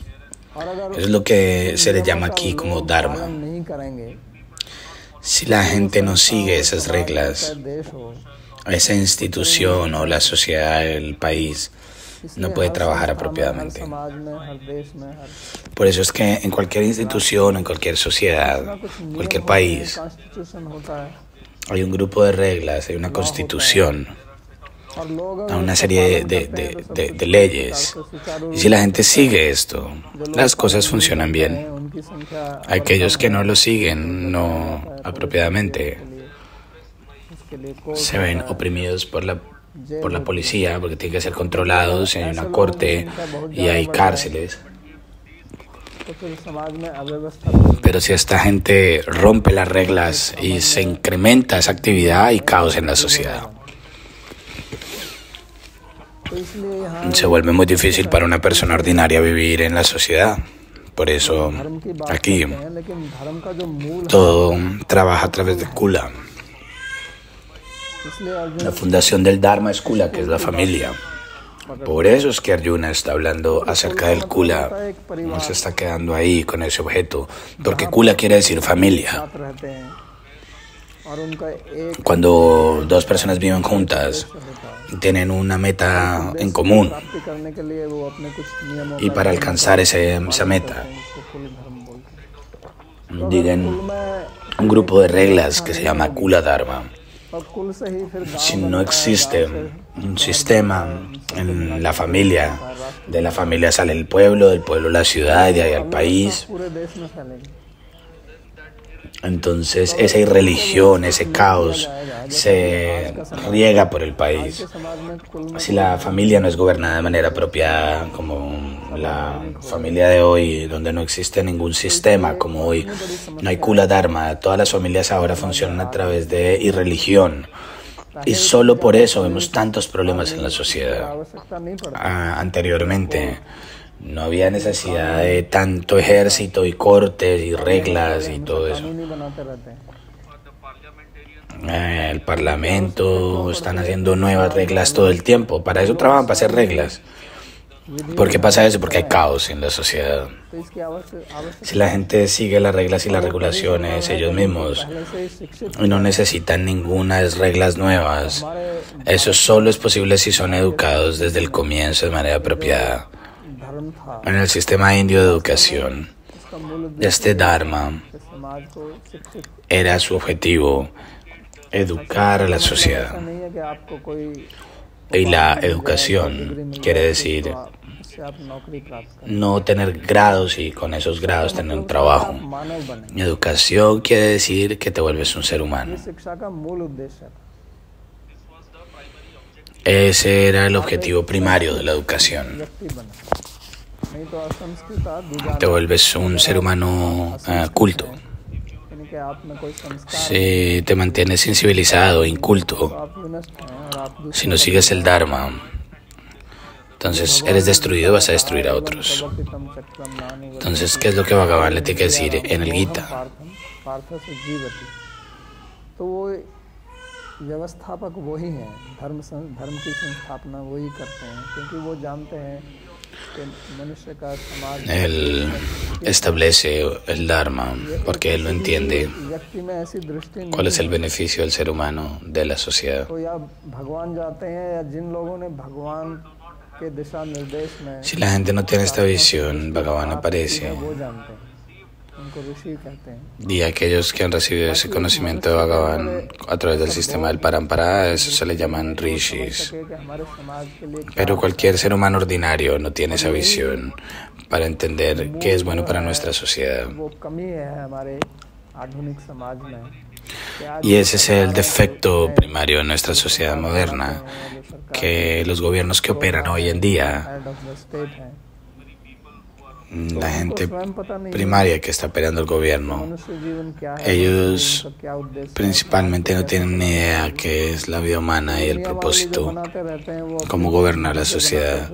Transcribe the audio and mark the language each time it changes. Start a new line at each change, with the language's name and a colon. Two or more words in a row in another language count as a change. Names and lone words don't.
Hindi: और अगर
Spanish: Eso es lo que se le llama aquí como dharma.
Hindi: पालन नहीं करेंगे
Spanish: Si la gente no sigue esas reglas,
Hindi: देश हो
Spanish: esa institución o la sociedad, el país, no puede trabajar apropiadamente.
Hindi: समाज में हर देश में हर
Spanish: Por eso es que en cualquier institución, en cualquier sociedad, cualquier país,
Hindi: कॉन्स्टिट्यूशन होता है
Spanish: hay un grupo de reglas, hay una constitución,
Hindi: और लोग
Spanish: hay una serie de leyes. Y si la gente sigue esto, las cosas funcionan bien.
Hindi: उनकी संख्या
Spanish: Aquellos que no lo siguen, no apropiadamente,
Hindi: उसके लिए
Spanish: se ven oprimidos por la policía porque tienen que ser controlados, y hay una corte y hay cárceles.
Hindi: तो फिर समाज में अव्यवस्था
Spanish: Pero si esta gente rompe las reglas y se incrementa esa actividad, hay caos en la sociedad.
Hindi: तो इसलिए यहाँ
Spanish: Se vuelve muy difícil para una persona ordinaria vivir en la sociedad. Por eso
Hindi: धर्म की बात
Spanish: aquí
Hindi: करते हैं लेकिन धर्म का जो मूल है
Spanish: todo trabaja a través de Kula.
Hindi: इसलिए अर्जुन
Spanish: La fundación del Dharma es Kula, que es la familia. Por eso es que Arjuna está hablando acerca del Kula. No se está quedando ahí con ese objeto, porque Kula quiere decir familia.
Hindi: साथ रहते हैं और उनका एक
Spanish: Cuando dos personas viven juntas, tienen una meta en común
Hindi: प्राप्ति करने के लिए वो अपने कुछ नियमों
Spanish: y para alcanzar esa meta
Hindi: को कुल धर्म बोलते हैं
Spanish: digan un grupo de reglas que se llama Kula Dharma.
Hindi: और कुल से ही फिर गांव
Spanish: Si no existe un sistema en la familia, de la familia sale el pueblo, del pueblo la ciudad, de ahí al país.
Hindi: पूरे देश में फैलेगी
Spanish: Entonces esa irreligión, ese caos se riega por el país.
Hindi: समाज में कुल
Spanish: Si la familia no es gobernada de manera apropiada, como la familia de hoy, donde no existe ningún sistema, como hoy no hay Kula Dharma, todas las familias ahora funcionan a través de irreligión. Y solo por eso vemos tantos problemas en la sociedad.
Hindi: आवश्यकता नहीं पड़ती
Spanish: Anteriormente no había necesidad de tanto ejército y cortes y reglas y todo eso.
Hindi: नहीं बनाते रहते हैं
Spanish: El parlamento están haciendo nuevas reglas todo el tiempo. Para eso trabajan, para hacer reglas. ¿Por qué pasa eso? Porque hay caos en la sociedad.
Hindi: तो इसकी आवश्यक
Spanish: Si la gente sigue las reglas y las regulaciones ellos mismos
Hindi: पहले से ही शिक्षित
Spanish: y no necesitan ninguna reglas nuevas, eso solo es posible si son educados desde el comienzo de manera apropiada.
Hindi: धर्म था
Spanish: En el sistema indio de educación,
Hindi: इसका मूल उद्देश्य
Spanish: este Dharma
Hindi: है समाज को शिक्षित
Spanish: era su objetivo, educar a la
Hindi: ऐसा
Spanish: sociedad.
Hindi: नहीं है कि आपको कोई
Spanish: Y la educación quiere decir
Hindi: उससे आप नौकरी प्राप्त करें
Spanish: no tener grados y con esos grados tener un trabajo.
Hindi: मानव बने
Spanish: Educación quiere decir que te vuelves un ser humano.
Hindi: ये शिक्षा का मूल उद्देश्य है
Spanish: Ese era el objetivo primario de la educación.
Hindi: व्यक्ति बने नहीं तो असंस्कृता दूजा
Spanish: Te vuelves un ser humano culto.
Hindi: यानी कि आप में कोई संस्कार
Spanish: Si te mantienes incivilizado, inculto,
Hindi: आप विनष्ट हैं और आप
Spanish: si no sigues el Dharma, entonces eres destruido y vas a destruir a otros.
Hindi: दूषितम चक्रम नानी
Spanish: Entonces, ¿qué es lo que Bhagavan le tiene que decir en el Gita?
Hindi: पार्थ से जीवती तो वो व्यवस्थापक वही हैं धर्म की संस्थापना वही करते हैं क्योंकि वो जानते हैं कि मनुष्य का समाज
Spanish: Él establece el Dharma porque él lo entiende.
Hindi: व्यक्ति में ऐसी दृष्टि नहीं
Spanish: ¿Cuál es el beneficio del ser humano de la sociedad?
Hindi: तो या भगवान जाते हैं या जिन लोगों ने भगवान के दिशा निर्देश में
Spanish: Si la gente no tiene esta visión, Bhagavan aparece.
Hindi: वो जानते हैं उनको ऋषि कहते हैं
Spanish: Y aquellos que han recibido ese conocimiento de Bhagavan a través del sistema del Parampara, eso se le llaman rishis.
Hindi: कि हमारे समाज के लिए
Spanish: Pero cualquier ser humano ordinario no tiene esa visión para entender qué es bueno para nuestra sociedad.
Hindi: वो कमी है हमारे आधुनिक समाज में कि आज
Spanish: Y ese es el defecto primario en nuestra sociedad moderna, que los gobiernos que operan hoy en día
English: head of the state है
Spanish: la gente primaria que está peleando el gobierno, ellos principalmente no tienen ni idea qué es la vida humana y el propósito, cómo gobernar la sociedad.